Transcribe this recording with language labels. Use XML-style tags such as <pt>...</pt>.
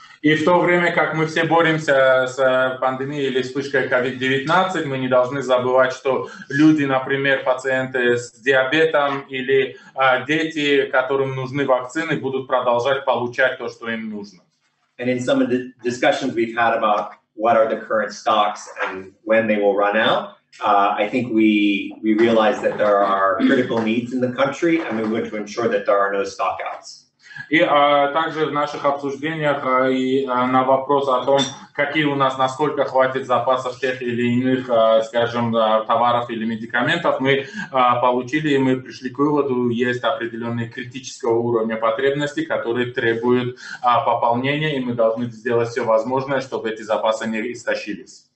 <ru>И в то время, как мы все боремся с пандемией или вспышкой COVID-19, мы не должны забывать, что люди, например, пациенты с диабетом или дети, которым нужны вакцины, будут продолжать получать то, что им нужно.</ru> <en>And in some of the discussions we've had about what are the current stocks and when they will run out, I think we realize that there are critical needs in the country, and we want to ensure that there are no stockouts.</en> <ru>И также в наших обсуждениях и на вопрос о том, какие у нас, насколько хватит запасов тех или иных, скажем, товаров или медикаментов, мы получили и мы пришли к выводу, есть определенные критического уровня потребности, которые требуют пополнения, и мы должны сделать все возможное, чтобы эти запасы не истощились.</ru>